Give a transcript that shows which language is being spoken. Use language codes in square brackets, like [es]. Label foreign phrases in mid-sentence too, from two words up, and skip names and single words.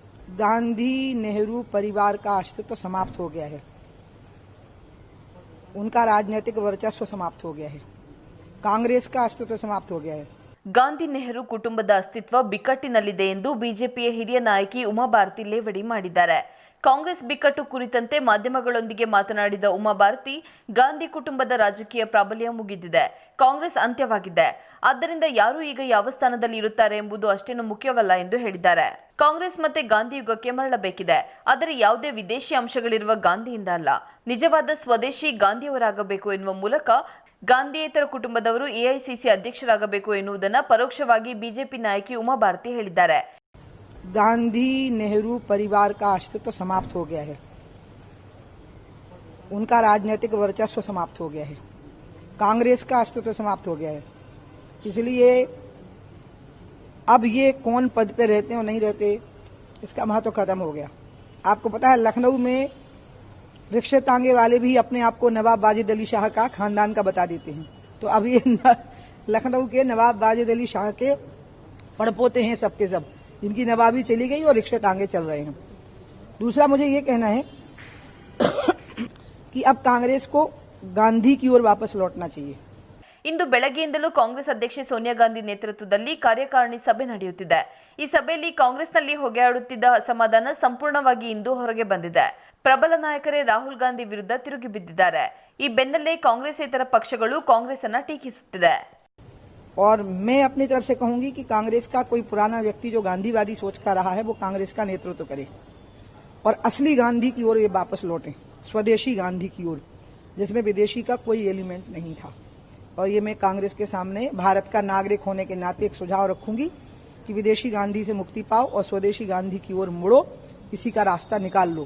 [hi] गांधी नेहरू परिवार का अस्तित्व समाप्त हो गया है। उनका राजनीतिक वर्चस्व समाप्त हो गया है। कांग्रेस का अस्तित्व समाप्त हो गया है। [kn] ಗಾಂಧಿ ನೆಹರು ಕುಟುಂಬದ ಅಸ್ತಿತ್ವ ಬಿಕ್ಕಟ್ಟಿನಲ್ಲಿದೆ ಎಂದು ಬಿಜೆಪಿಯ ಹಿರಿಯ ನಾಯಕಿ ಉಮಾ ಭಾರತಿ ಲೇವಡಿ ಮಾಡಿದ್ದಾರೆ. ಕಾಂಗ್ರೆಸ್ ಬಿಕ್ಕಟ್ಟು ಕುರಿತಂತೆ ಮಾಧ್ಯಮಗಳೊಂದಿಗೆ ಮಾತನಾಡಿದ ಉಮಾ ಭಾರತಿ, ಗಾಂಧಿ ಕುಟುಂಬದ ರಾಜಕೀಯ ಪ್ರಾಬಲ್ಯ ಮುಗಿದಿದೆ, ಕಾಂಗ್ರೆಸ್ ಅಂತ್ಯವಾಗಿದೆ. ಆದ್ದರಿಂದ ಯಾರು ಈಗ ಯಾವ ಸ್ಥಾನದಲ್ಲಿ ಇರುತ್ತಾರೆ ಎಂಬುದು ಅಷ್ಟೇನು ಮುಖ್ಯವಲ್ಲ ಎಂದು ಹೇಳಿದ್ದಾರೆ. ಕಾಂಗ್ರೆಸ್ ಮತ್ತೆ ಗಾಂಧಿ ಯುಗಕ್ಕೆ ಮರಳಬೇಕಿದೆ, ಆದರೆ ಯಾವುದೇ ವಿದೇಶಿ ಅಂಶಗಳಿರುವ ಗಾಂಧಿಯಿಂದ ಅಲ್ಲ, ನಿಜವಾದ ಸ್ವದೇಶಿ ಗಾಂಧಿಯವರಾಗಬೇಕು ಎನ್ನುವ ಮೂಲಕ ಗಾಂಧಿಯೇತರ ಕುಟುಂಬದವರು ಎಐಸಿಸಿ ಅಧ್ಯಕ್ಷರಾಗಬೇಕು ಎನ್ನುವುದನ್ನು ಪರೋಕ್ಷವಾಗಿ ಬಿಜೆಪಿ ನಾಯಕಿ ಉಮಾ ಭಾರತಿ ಹೇಳಿದ್ದಾರೆ. [hi] गांधी नेहरू परिवार का अस्तित्व समाप्त हो गया है। उनका राजनीतिक वर्चस्व समाप्त हो गया है। कांग्रेस का अस्तित्व समाप्त हो गया है। इसलिए अब ये कौन पद पे रहते और नहीं रहते, इसका महत्व खत्म हो गया। आपको पता है, लखनऊ में रिक्शे तांगे वाले भी अपने आप को नवाब वाजिद अली शाह का खानदान का बता देते हैं। तो अब ये लखनऊ के नवाब वाजिद अली शाह के पड़पोते हैं सबके सब, जिनकी नवाबी चली गई और रिक्शे तांगे चल रहे हैं। दूसरा मुझे ये कहना है कि अब कांग्रेस को गांधी की ओर वापस लौटना चाहिए। [kn] ಇಂದು ಬೆಳಗ್ಗೆಯಿಂದಲೂ ಕಾಂಗ್ರೆಸ್ ಅಧ್ಯಕ್ಷೆ ಸೋನಿಯಾ ಗಾಂಧಿ ನೇತೃತ್ವದಲ್ಲಿ ಕಾರ್ಯಕಾರಿಣಿ ಸಭೆ ನಡೆಯುತ್ತಿದೆ. ಈ ಸಭೆಯಲ್ಲಿ ಕಾಂಗ್ರೆಸ್ನಲ್ಲಿ ಹೊಗೆಯಾಡುತ್ತಿದ್ದ ಅಸಮಾಧಾನ ಸಂಪೂರ್ಣವಾಗಿ ಇಂದು ಹೊರಗೆ ಬಂದಿದೆ. ಪ್ರಬಲ ನಾಯಕರೇ ರಾಹುಲ್ ಗಾಂಧಿ ವಿರುದ್ಧ ತಿರುಗಿ ಬಿದ್ದಿದ್ದಾರೆ. ಈ ಬೆನ್ನಲ್ಲೇ ಕಾಂಗ್ರೆಸ್ಸೇತರ ಪಕ್ಷಗಳು ಕಾಂಗ್ರೆಸ್ ಅನ್ನು ಟೀಕಿಸುತ್ತಿದೆ. [hi] और मैं अपनी तरफ से कहूंगी कि कांग्रेस का कोई पुराना व्यक्ति जो गांधीवादी सोच का रहा है वो कांग्रेस का नेतृत्व करे और असली गांधी की ओर ये वापस लौटे, स्वदेशी गांधी की ओर, जिसमें विदेशी का कोई एलिमेंट नहीं था। और ये मैं कांग्रेस के सामने भारत का नागरिक होने के नाते एक सुझाव रखूंगी कि विदेशी गांधी से मुक्ति पाओ और स्वदेशी गांधी की ओर मुड़ो, इसी का रास्ता निकाल लो।